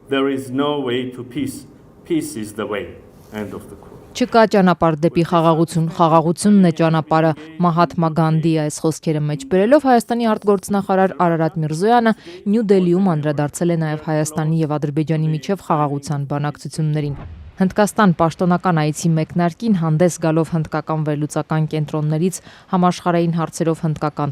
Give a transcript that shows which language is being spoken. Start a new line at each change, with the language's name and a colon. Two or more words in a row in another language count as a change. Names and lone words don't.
English: There is no way to peace. Peace is the way. End of the quote.
Armenian: Չկա ճանապարհ դեպի խաղաղություն, խաղաղությունն է ճանապարհը, Մահաթմա Գանդի այս խոսքերը մեջ բերելով Հայաստանի արտգործնախարար Արարատ Միրզոյանը Նյու Դելիում անդրադարձել է նաև Հայաստանի եւ Ադրբեջանի միջև խաղաղության բանակցություններին։ Հնդկաստան պաշտոնական այցի մեկնարկին հանդես գալով հնդկական վերլուծական կենտրոններից համաշխարհային հարցերով հնդկական